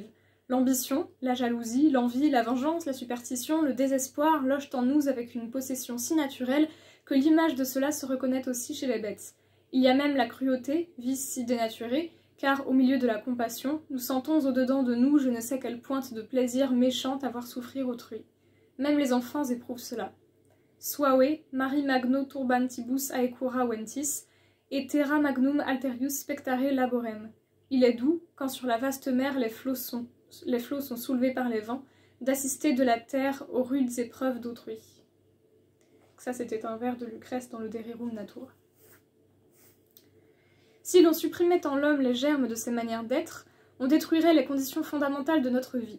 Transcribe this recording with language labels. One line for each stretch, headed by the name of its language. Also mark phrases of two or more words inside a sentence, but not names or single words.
French: L'ambition, la jalousie, l'envie, la vengeance, la superstition, le désespoir logent en nous avec une possession si naturelle que l'image de cela se reconnaît aussi chez les bêtes. Il y a même la cruauté, vice si dénaturé, car au milieu de la compassion, nous sentons au-dedans de nous je ne sais quelle pointe de plaisir méchant à voir souffrir autrui. Même les enfants éprouvent cela.
Latin: Suave, mari magno turbantibus aecura ventis, et terra magnum alterius spectare laborem.
French: Il est doux, quand sur la vaste mer les flots sont soulevés par les vents, d'assister de la terre aux rudes épreuves d'autrui. Ça, c'était un vers de Lucrèce dans le De Rerum Natura. Si l'on supprimait en l'homme les germes de ses manières d'être, on détruirait les conditions fondamentales de notre vie.